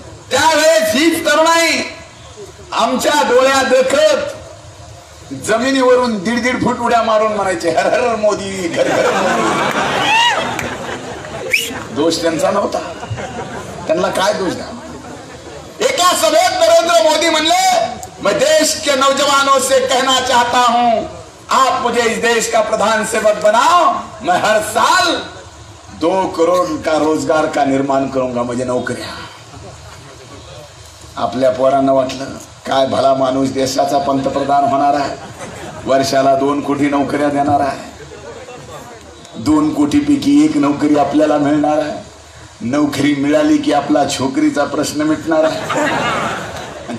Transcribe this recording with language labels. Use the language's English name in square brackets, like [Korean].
[Marathi] त्यावेळेस हीच तरुणाई आमच्या डोळ्यात देखत जमिनीवरून 1.5 फूट उड्या मारून म्हणायचे, हर हर मोदी, घर घर मोदी। दोष त्यांचा नव्हता, त्यांना काय दोष द्या। एका सभेत नरेंद्र मोदी म्हणले, [Hindi] मैं देश के नौजवानों से कहना चाहता हूं, आप मुझे इस देश का प्रधान सेवक बनाओ, मैं हर साल 2 करोड़ का रोजगार का निर्माण करूंगा, [Marathi] म्हणजे नोकऱ्या। आपल्या पोरांना वाटलं काय भला माणूस देशाचा पंतप्रधान होणार आहे, वर्षाला 2 कोटी नोकऱ्या देणार आहे, 2 कोटीपैकी 1 नोकरी आपल्याला मिळणार आहे, नोकरी मिळाली की आपला छोकरीचा प्रश्न मिटणार आहे।